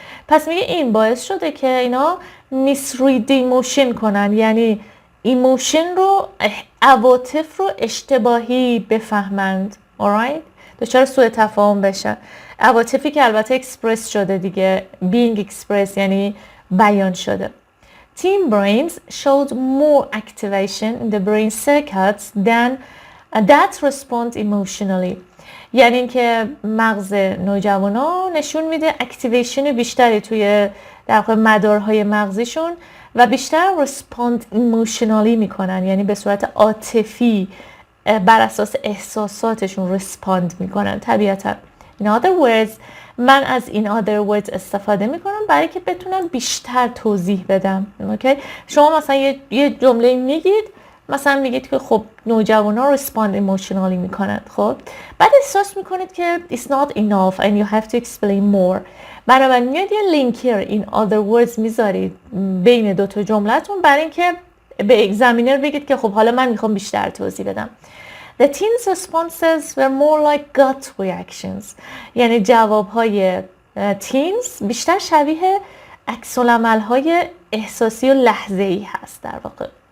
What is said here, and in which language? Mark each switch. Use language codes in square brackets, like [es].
[fa] پس میگه این باعث شده که اینا misread ایموشن کنن، یعنی ایموشن رو، عواطف رو اشتباهی بفهمند. [en] alright؟ [fa] دچار سوء تفاهم بشن. عواطفی که البته اکسپرس شده دیگه، [en] being expressed [fa] یعنی بیان شده. [en] Teen brains showed more activation in the brain circuits than that respond emotionally. [fa] یعنی اینکه مغز نوجوانا نشون میده اکتیویشن بیشتری توی در واقع مدارهای مغزیشون و بیشتر [en] respond emotionally [fa] میکنن، یعنی به صورت عاطفی بر اساس احساساتشون respond میکنن طبیعتا. [en] In other words، [fa] من از این other words استفاده میکنم برای که بتونم بیشتر توضیح بدم. اوکی؟ شما مثلا یه جمله میگید مثلا میگید که خب نوجوانا [en] respond emotionally [fa] میکنند، خب بعد احساس میکنید که [en] it's not enough and you have to explain more. [fa] بنابراین میاد یه لینکر [en] in other words [fa] میذارید بین دوتا جملتون برای اینکه به اگزامینر بگید که خب حالا من میخوام بیشتر توضیح بدم. [en] The teens' responses were more like gut reactions. [fa] یعنی جوابهای teens بیشتر شبیه عکس‌العمل‌های احساسی و لحظه‌ای هست در واقع.